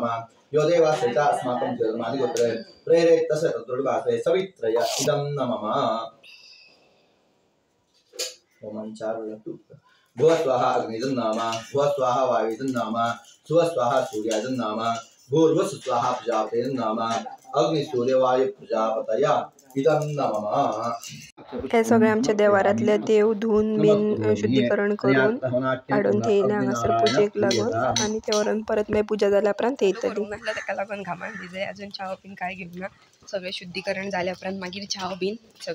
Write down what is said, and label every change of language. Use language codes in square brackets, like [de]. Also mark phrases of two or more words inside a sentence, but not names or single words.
[sa] यो देवासहिता अस्माकं धियोधर्मादिगोत्रे प्रेरेत तस्य तद्वर्गातद्विडवास्महे सवित्रे इदन्नाम. भुव स्वाहा अग्निदन्नाम. भुव स्वाहा वायुदन्नाम. सुव स्वाहा सूर्यादन्नाम. भूर्भुव स्वाहा प्रजापतेदन्नाम. अग्नि सूर्य वायु प्रजापतया इदन्नाम. [kok] हे सगळे आमच्या देवारातले देव धुवून बिन शुद्धीकरण करून हाडून थेयले हांगासर पुजेक लागून. आनी ते व्हरून परत मागीर पुजा जाल्या उपरांत थेयतली. नासल्यार ताका लागून घामान भिजय. अजून चाव बीन काय घेवना. सगळे शुद्धीकरण जाल्या उपरांत मागीर चाव बीन सगळे.